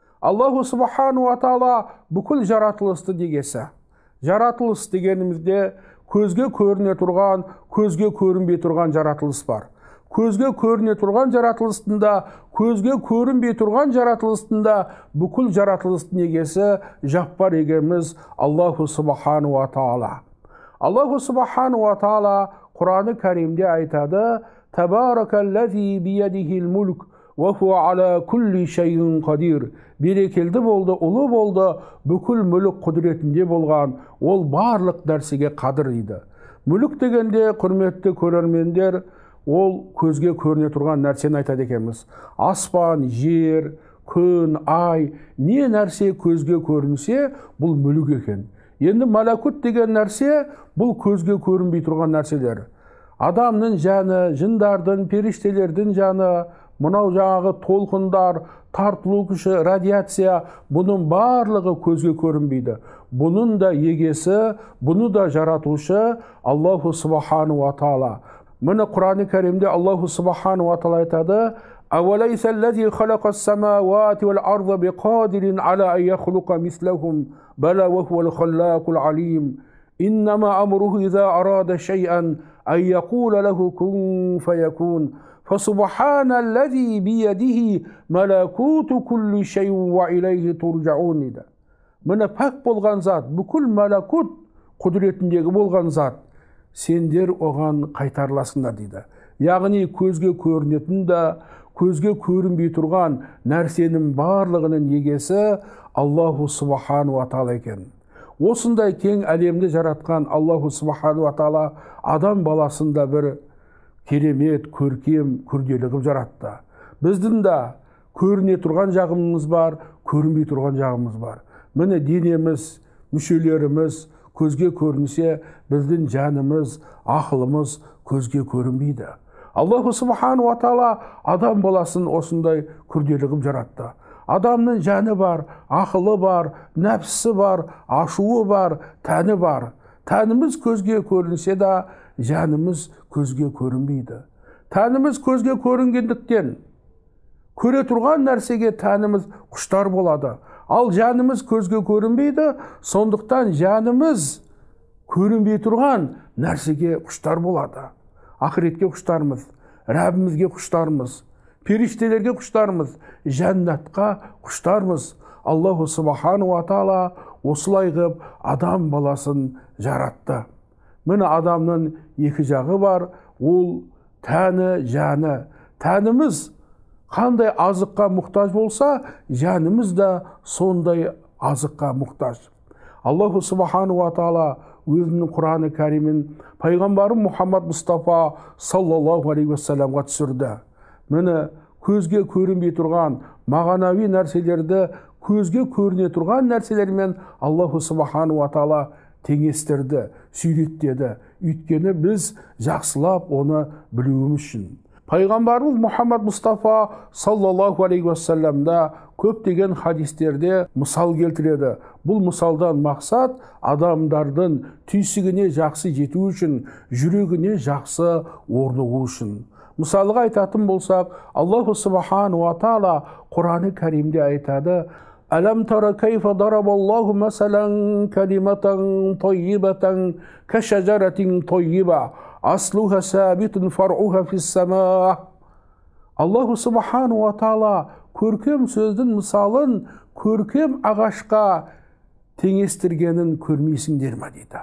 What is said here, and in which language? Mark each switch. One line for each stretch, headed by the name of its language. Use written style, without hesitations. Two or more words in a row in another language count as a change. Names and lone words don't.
Arabic: الله سبحانه وتعالى
Kazakh: бүкіл жаратылысты дегесі. Жаратылыс дегенімізде көзге көріне тұрған, көзге көрінбей тұрған жаратылыс бар. Көзге көріне тұрған жаратылысында, көзге көрінбей тұрған жаратылысында бүкіл жаратылыстың егесі жаппар егеміз
Arabic: الله سبحانه وتعالى. الله سبحانه وتعالى
Kazakh: Құраны Кәримде айтады:
Arabic: تبارك الذي بيده الملك وهو على كل شيء قدير.
Kazakh: Берекелді болды, ұлы болды, бүкіл мүлік құдіретінде болған, ол барлық нәрсеге қадір дейді. Мүлік дегенде, құрметті көрермендер, ол көзге көріне тұрған нәрсені айтады екенбіз. Аспан, жер, күн, ай, не нәрсе көзге көрінсе, бұл мүлік екен. Енді малакут деген нәрсе, бұл көзге көрінбей тұрған нәрселер. Адамның жаны, жындардың, періштелердің жаны, мынау жаңағы толқындар, тартылу күші, радиация, бұның барлығы көзге көрінбейді. Бұның да егесі, бұны да жаратушы
Arabic: الله سبحانه وتعالى.
Kazakh: Міне Құраны Кәримде
Arabic: الله سبحانه وتعالى айтады: «أوليس الذي خلق السماوات والأرض بقادر على أن يخلق مثلهم بلى وهو الخلاق العليم. إنما أمره إذا أراد شيئا أن يقول له كن فيكون. فسبحان الذي بيده ملكوت كل شيء وإليه ترجعون дейді.
Kazakh: Міне пәк болған зат, бүкіл мәләкут құдіретіндегі болған зат, сендер оған қайтарыласыңдар дейді. Яғни көзге көрінетін да, көзге көрінбей тұрған нәрсенің барлығының егесі
Arabic: الله سبحانه وتعالى
Kazakh: екен. Осындай кең әлемді жаратқан
Arabic: الله سبحانه وتعالى
Kazakh: адам баласында бір керемет, көркем, күрделі қылып жаратты. Біздің да көріне тұрған жағымыз бар, көрінбей тұрған жағымыз бар. Міне денеміз, мүшелеріміз көзге көрінсе, біздің жанымыз, ақылымыз көзге көрінбейді.
Arabic: الله سبحانه وتعالى
Kazakh: адам баласын осындай күрделі қылып жаратты. Адамның жаны бар, ақылы бар, нәпсісі бар, ашуы бар, тәні бар. Тәніміз көзге көрінсе да, жанымыз көзге көрінбейді. Тәніміз көзге көрінгендіктен, көре тұрған нәрсеге тәніміз құштар болады. Ал жанымыз көзге көрінбейді, сондықтан жанымыз көрінбей тұрған нәрсеге құштар болады. Ақыретке құштармыз, Рәбімізге құштармыз, періштелерге құштармыз, жәннатқа құштармыз.
Arabic: الله سبحانه وتعالى
Kazakh: осылай қылып адам баласын жаратты. Міне адамның екі жағы бар, ол тәні, жаны. Тәніміз қандай азыққа мұқтаж болса, жанымыз да сондай азыққа мұқтаж.
Arabic: الله سبحانه وتعالى
Kazakh: өзінің Құраны Кәримін пайғамбарым Мұхаммад Мұстафа
Arabic: صلى الله عليه وسلم
Kazakh: түсірді. Міне көзге көрінбей тұрған мағанауи нәрселерді көзге көріне тұрған нәрселермен
Arabic: الله سبحانه وتعالى
Kazakh: теңестірді, сүйреттеді. Өйткені біз жақсылап оны білуіміз үшін. Пайғамбарымыз Мұхаммад Мұстафа
Arabic: صلى الله عليه وسلم
Kazakh: көптеген хадистерде мысал келтіреді. Бұл мысалдан мақсат адамдардың түйсігіне жақсы жету үшін, жүрегіне жақсы орнығу үшін. Мысалға айтатын болсақ,
Arabic: الله سبحانه وتعالى
Kazakh: Құраны Кәримде айтады:
Arabic: ألم تر كيف ضرب الله مثلا كلمة طيبة كشجرة طيبة أصلها ثابت فرعها في السماء. الله سبحانه وتعالى
Kazakh: көркем сөздің мысалын көркем ағашқа теңестіргенін көрмейсіңдер ме дейді.